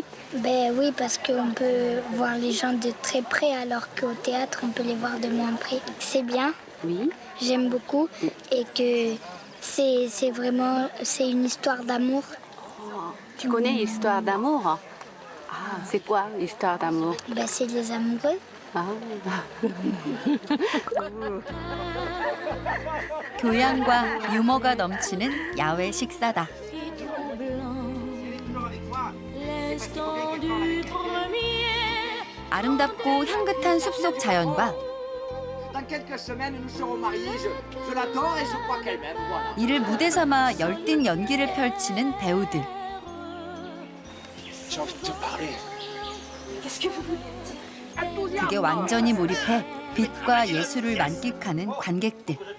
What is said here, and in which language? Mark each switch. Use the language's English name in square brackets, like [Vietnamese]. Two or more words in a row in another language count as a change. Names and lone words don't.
[French] Ben oui, parce qu'on peut voir les gens de très près, alors qu'au théâtre, on peut les voir de moins près. C'est bien, Oui. j'aime beaucoup, et que c'est vraiment une histoire d'amour. Tu connais l'histoire d'amour? Ah, c'est quoi l'histoire d'amour? Ben, c'est les amoureux. Ah. [Korean] 교양과 유머가 넘치는 야외 식사다. 아름답고 향긋한 숲속 자연과 [French] Dans quelques semaines, nous serons mariés. Je l'adore et je crois qu'elle m'aime. Voilà. [Korean] 이를 무대 삼아 열띤 연기를 펼치는 배우들. [French] J'ai envie de te parler. [Korean] 그게 완전히 몰입해 빛과 예술을 만끽하는 관객들.